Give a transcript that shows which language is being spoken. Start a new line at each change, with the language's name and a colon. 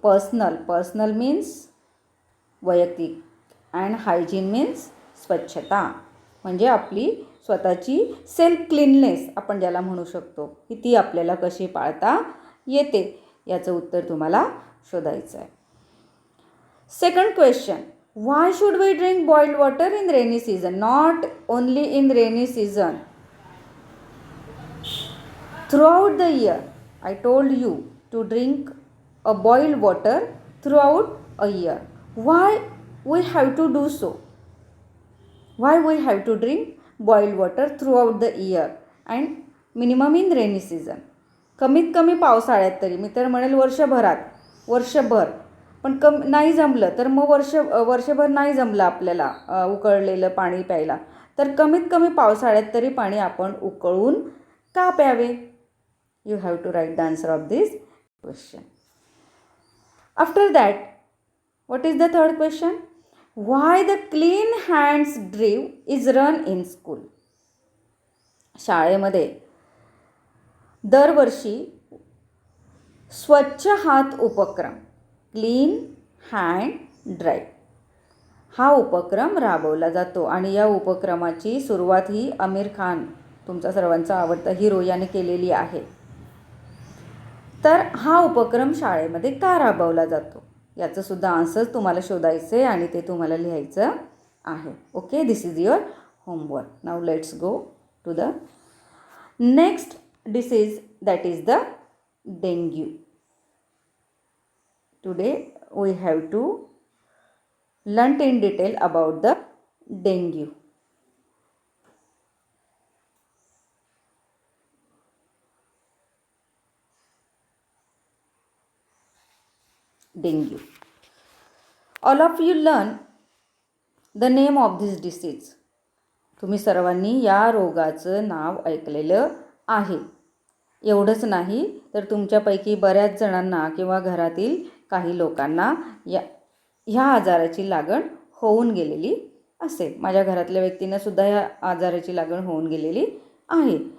Marathi: Personal means वैयक्तिक and hygiene means स्वच्छता, म्हणजे आपली स्वतःची सेल्फ क्लीननेस आपण ज्याला म्हणू शकतो की ती आपल्याला कशी पाळता येते, याचं उत्तर तुम्हाला शोधायचं आहे.
English: Second question, why should we drink boiled water in rainy season? Not only in rainy season, throughout the year. I told you to drink a boiled water throughout a year. Why we have to do so? Why we have to drink boiled water throughout the year and minimum in rainy season?
Marathi: कमीत कमी पावसाळ्यात तरी, मी तर म्हणेल वर्षभर, पण नाही जमलं तर मग वर्षभर नाही जमलं आपल्याला उकळलेलं पाणी प्यायला, तर कमीत कमी पावसाळ्यात तरी पाणी आपण उकळून का प्यावे?
English: You have to write the answer of this question. After that, what is the third question? Why the clean hands drive is run in school?
Marathi: शाळेमध्ये दरवर्षी स्वच्छ हात उपक्रम, क्लीन हँड ड्राईव्ह, हा उपक्रम राबवला जातो आणि या उपक्रमाची सुरुवात ही आमिर खान, तुमचा सर्वांचा आवडता हिरो, याने केलेली आहे. तर हा उपक्रम शाळेमध्ये का राबवला जातो याचं सुद्धा आन्सर तुम्हाला शोधायचं आहे आणि ते तुम्हाला लिहायचं आहे.
English: Okay, this is your homework. Now let's go to the next disease, that is the dengue. Today we have to learn in detail about the dengue. Dengue. All of you learn the name of this disease.
Marathi: तुम्ही सर्वांनी या रोगाचं नाव ऐकलेलं आहे. एवढंच नाही तर तुमच्यापैकी बऱ्याच जणांना किंवा घरातील काही लोकांना ह्या आजाराची लागण होऊन गेलेली असेल. माझ्या घरातल्या व्यक्तींना सुद्धा ह्या आजाराची लागण होऊन गेलेली आहे.